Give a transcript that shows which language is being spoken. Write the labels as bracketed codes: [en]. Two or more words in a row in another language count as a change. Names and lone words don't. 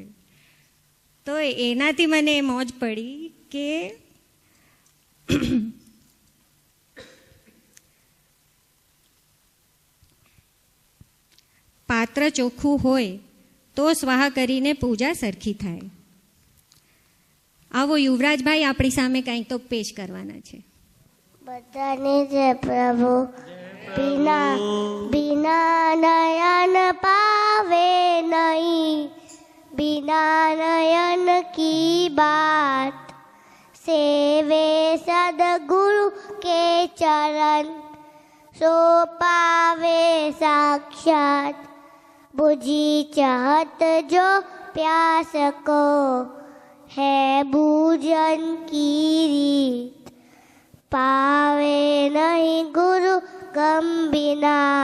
[gu] તો એનાથી મને મોજ પડી કે પાત્ર ચોખ્ખું હોય તો સ્વાહા કરીને પૂજા સરખી થાય. આવો યુવરાજભાઈ આપણી સામે કંઈક તો પેશ કરવાના છે. બધાને જય પ્રભુ. [hi] बिना नयन पावे नहीं, बिना नयन की बात, सेवे सदगुरु के चरण, सो पावे साक्षात, बुझी चाहत जो प्यास को, है बूझन की रीत, पावे नहीं गुरु गम बिना,